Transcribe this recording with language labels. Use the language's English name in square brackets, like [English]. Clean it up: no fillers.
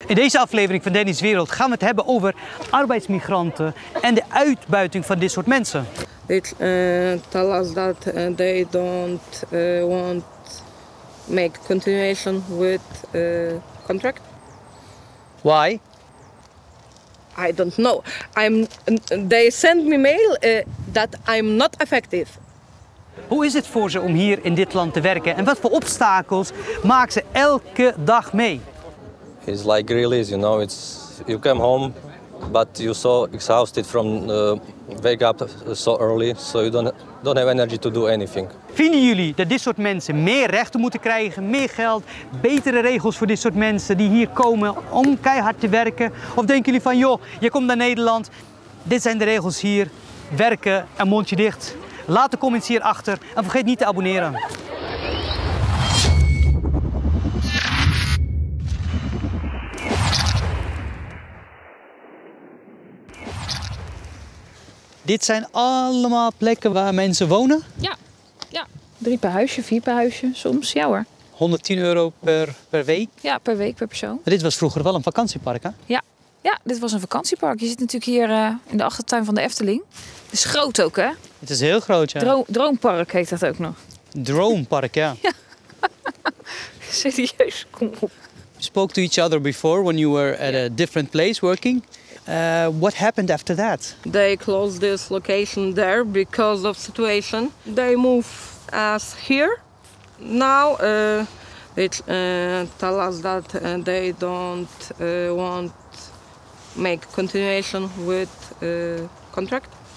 [Dutch] In deze aflevering van Danny's Wereld gaan we het hebben over arbeidsmigranten en de uitbuiting van dit soort mensen. [English] They tell us that they don't want make continuation with contract. Why? I don't know. They send me mail that I'm not effective. [Dutch] Hoe is het voor ze om hier in dit land te werken en wat voor obstakels maken ze elke dag mee? [English] It's like release, you know. You come home, but you're so exhausted from wake up so early, so you don't have energy to do anything. [Dutch] Vinden jullie dat dit soort mensen meer rechten moeten krijgen, meer geld, betere regels voor dit soort mensen die hier komen om keihard te werken? Of denken jullie van, joh, je komt naar Nederland, dit zijn de regels hier, werken en mondje dicht. Laat de comments hier achter en vergeet niet te abonneren. Dit zijn allemaal plekken waar mensen wonen? Ja. 3 per huisje, 4 per huisje, soms. Ja hoor. €110 per week? Ja, per week, per persoon. Maar dit was vroeger wel een vakantiepark, hè? Ja, dit was een vakantiepark. Je zit natuurlijk hier in de achtertuin van de Efteling. Het is groot ook, hè? Het is heel groot, ja. Droompark heet dat ook nog. Droompark, ja. Serieus, kom op. [English] We spoke to each other before when you were at a different place working. What happened after that? They closed this location there because of situation. They move us here. Now they tell us that they don't want make continuation with contract.